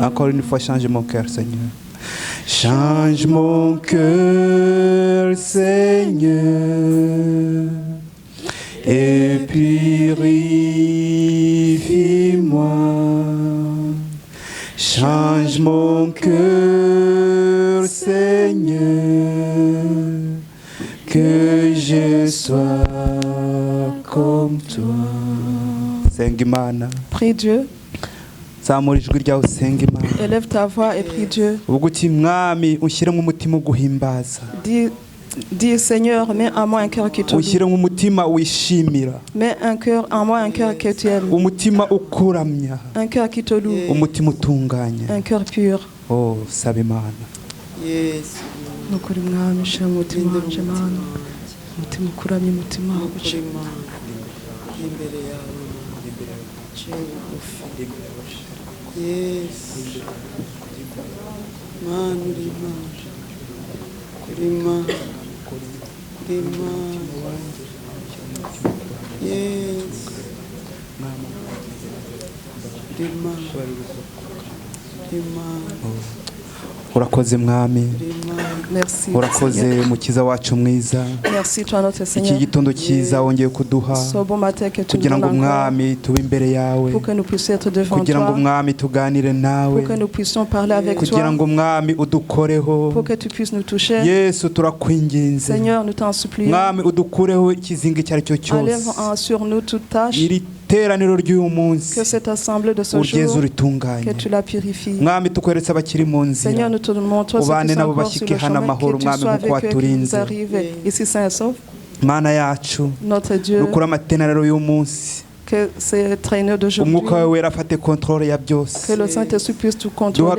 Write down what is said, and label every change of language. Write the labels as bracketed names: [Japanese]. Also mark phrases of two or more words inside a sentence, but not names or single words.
[French] Encore une fois, change mon cœur, Seigneur. Change mon cœur, Seigneur, et purifie-moi. Change mon cœur, Seigneur, que je sois comme toi. [Kinyarwanda] Senga Imana. [French] Prie Dieu. [Kinyarwanda] Zamura ijwi ryawe usenga Imana. [French] Élève ta voix et prie Dieu. [Kinyarwanda] Uvuga uti mwami ushyiremo umutima uguhimbaza. [French] Dis Seigneur, mets en moi un cœur qui te loue. [Kinyarwanda] Ushyiremo umutima wishimira. [French] Mets en moi un cœur que tu aimes. [Kinyarwanda] Umutima ukuramya. [French] Un cœur qui te loue. [Kinyarwanda] Umutima utunganya. [French] Un cœur pur. [Kinyarwanda] Oh, saba Imana. Yes. Nukuri mwami shira umutima wanje Mana. Umutima ukuramye, umutima ugucima. Imbere yawe. Yes. Mana uri Mana. Yes. Urakoze mwami. [French] Merci. [Kinyarwanda] Urakoze mukiza wacu mwiza. [French] Merci toi notre Seigneur. [Kinyarwanda] Iki gitondo cyiza wongeye kuduha. Kugira ngo mwami tube imbere yawe. [French] Pour que nous puissions être devant toi. [Kinyarwanda] Kugira ngo mwami tuganire nawe. [French] Pour que nous puissions parler avec toi. [Kinyarwanda] Kugira ngo mwami udukoreho. [French] Pour que tu puisses nous toucher. [Kinyarwanda] Yesu turakwinginze. [French] Seigneur, nous t'en supplions. [Kinyarwanda] Mwami udukureho ikizinga cyari cyo cyose. [French] Enlève sur nous toute tâche. Que cette assemblée de ce jour, que tu la purifies. Seigneur, nous te montrons ce qui sont encore sur le chemin, que tu sois avec eux, que nous arrivent ici sains et saufs. Notre Dieu, que ces traîneurs d'aujourd'hui, que le Saint-Esprit puisse tout contrôler.